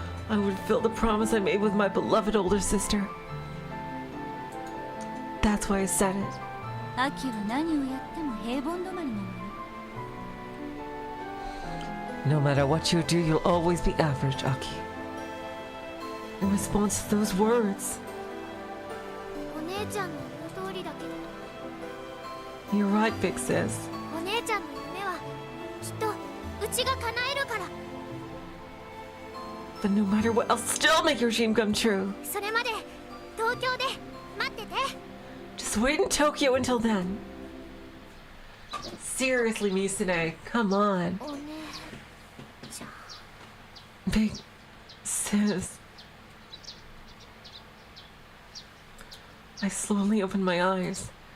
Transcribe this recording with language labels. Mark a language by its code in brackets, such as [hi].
[en] I would fulfill the promise I made with my beloved older sister. That's why I said it. [ja] アキは何をやっても平凡止まりなのよ。 [en] No matter what you do, you'll always be average, Aki. In response to those words. [ja] お姉ちゃんの言う通りだけど。 [en] You're right, Big Sis. [ja] お姉ちゃんの夢はきっとうちが叶えるから。 [en] But no matter what, I'll still make your dream come true. [ja] それまで東京で待ってて。 [en] Just wait in Tokyo until then. Seriously, Misune, come on. [ja] お姉ちゃん。 [en] Big Sis. I slowly open my eyes.